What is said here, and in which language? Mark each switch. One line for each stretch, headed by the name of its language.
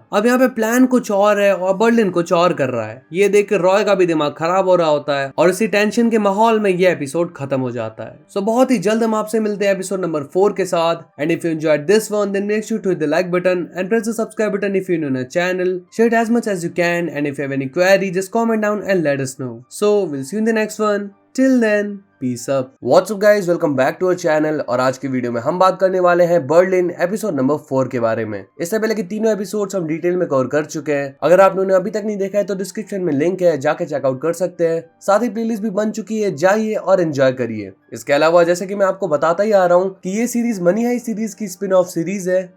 Hindi: अब यहाँ पे प्लान कुछ और है और बर्लिन कुछ और कर रहा है। ये देख कर रॉय का भी दिमाग खराब हो रहा होता है, और इसी टेंशन के माहौल में ये एपिसोड खत्म हो जाता है।
English: so
Hindi: बहुत ही जल्द हम आपसे मिलते हैं एपिसोड नंबर 4 के साथ।
English: And if you enjoyed this one, then make sure to hit the like button and press the subscribe button if you're new on our channel. Share it as much as you can, and if you have any query, just comment down and let us know. So we'll see you in the next one. Till then peace up. What's up guys, welcome back to our channel.
Hindi: और आज की video में हम बात करने वाले हैं Berlin episode number 4 के बारे में। इससे पहले कि तीनों एपिसोड्स हम डिटेल में कवर कर चुके हैं। अगर आपने उन्हें अभी तक नहीं देखा है तो डिस्क्रिप्शन में लिंक है, जाके चेकआउट कर सकते हैं। साथ ही प्लेलिस्ट भी बन चुकी है, जाइए और एंजॉय करिए। इसके अलावा जैसे कि मैं आपको बताता ही आ रहा हूँ कि ये सीरीज मनी हाइस्ट सीरीज की स्पिन ऑफ सीरीज है।